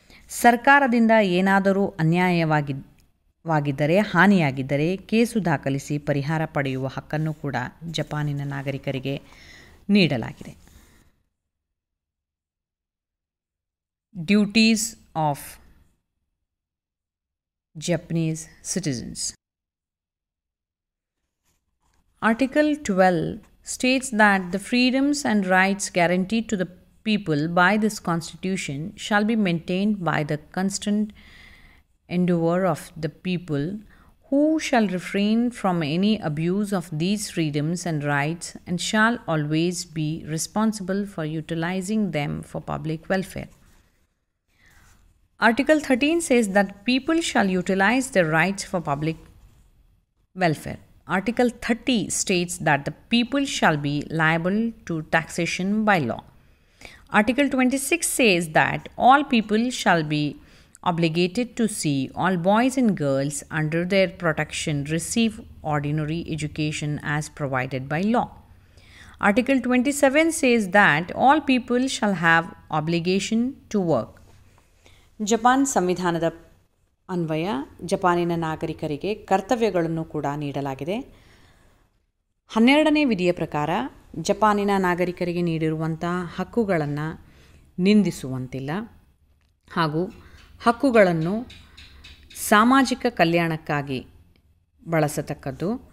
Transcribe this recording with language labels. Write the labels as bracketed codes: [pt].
[kn] ಸರ್ಕಾರದಿಂದ ಏನಾದರೂ ಅನ್ಯಾಯವಾಗಿದ್ದರೆ, ಹಾನಿಯಾಗಿದ್ದರೆ ಕೇಸು ದಾಖಲಿಸಿ ಪರಿಹಾರ ಪಡೆಯುವ ಹಕ್ಕನ್ನು ಕೂಡ ಜಪಾನಿನ ನಾಗರಿಕರಿಗೆ ನೀಡಲಾಗಿದೆ. [en] Duties of Japanese citizens. Article 12 states that the freedoms and rights guaranteed to the people by this constitution shall be maintained by the constant endeavor of the people, who shall refrain from any abuse of these freedoms and rights and shall always be responsible for utilizing them for public welfare. Article 13 says that people shall utilize their rights for public welfare. Article 30 states that the people shall be liable to taxation by law. Article 26 says that all people shall be obligated to see all boys and girls under their protection receive ordinary education as provided by law. Article 27 says that all people shall have obligation to work. [kn] Japan ಸಂವಿಧಾನದ ಅನ್ವಯ ಜಪಾನಿನ ನಾಗರಿಕರಿಗೆ ಕರ್ತವ್ಯಗಳನ್ನು ಕೂಡ ನೀಡಲಾಗಿದೆ. 12ನೇ ವಿಧಿಯ ಪ್ರಕಾರ ಜಪಾನಿನ ನಾಗರಿಕರಿಗೆ ನೀಡಿರುವಂಥ ಹಕ್ಕುಗಳನ್ನು ನಿಂದಿಸುವಂತಿಲ್ಲ ಹಾಗೂ ಹಕ್ಕುಗಳನ್ನು ಸಾಮಾಜಿಕ ಕಲ್ಯಾಣಕ್ಕಾಗಿ ಬಳಸತಕ್ಕದ್ದು.